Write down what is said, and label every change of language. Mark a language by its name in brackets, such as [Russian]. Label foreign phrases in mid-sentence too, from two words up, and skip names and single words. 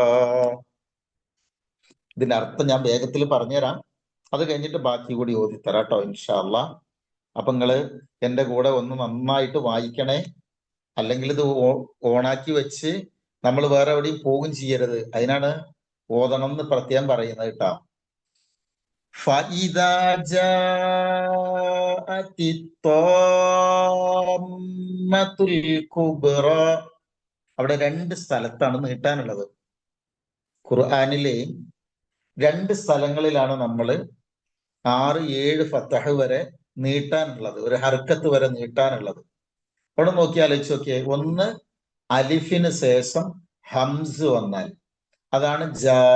[Malayalam] ഇതിന്റെ അർത്ഥം ഞാൻ വേഗത്തിൽ പറഞ്ഞുതരാം, അത് കഴിഞ്ഞിട്ട് ബാക്കി കൂടി ഓതിത്തരാം കേട്ടോ [Arabic] إن شاء الله. [Malayalam] അപ്പൊ നിങ്ങള് എന്റെ കൂടെ ഒന്ന് നന്നായിട്ട് വായിക്കണേ. അല്ലെങ്കിൽ ഇത് ഓണാക്കി വെച്ച് നമ്മൾ വേറെ എവിടെയും പോകും ചെയ്യരുത്. അതിനാണ് ഓതണം എന്ന് പ്രത്യേകം പറയുന്നത് കേട്ടോ. [Arabic] فإذا جاءت الطامة الكبرى, [Malayalam] അവിടെ 2 സ്ഥലത്താണ് നീട്ടാനുള്ളത്. ഖുർആനിലെ 2 സ്ഥലങ്ങളിലാണ് നമ്മൾ 6-7 ഫത്തഹ് വരെ നീട്ടാനുള്ളത്, ഒരു ഹർക്കത്ത് വരെ നീട്ടാനുള്ളത്. അവിടെ നോക്കി ആലോചിച്ച് നോക്കിയേ. ഒന്ന് അലിഫിന് ശേഷം ഹംസ് വന്നാൽ അതാണ് ജാ.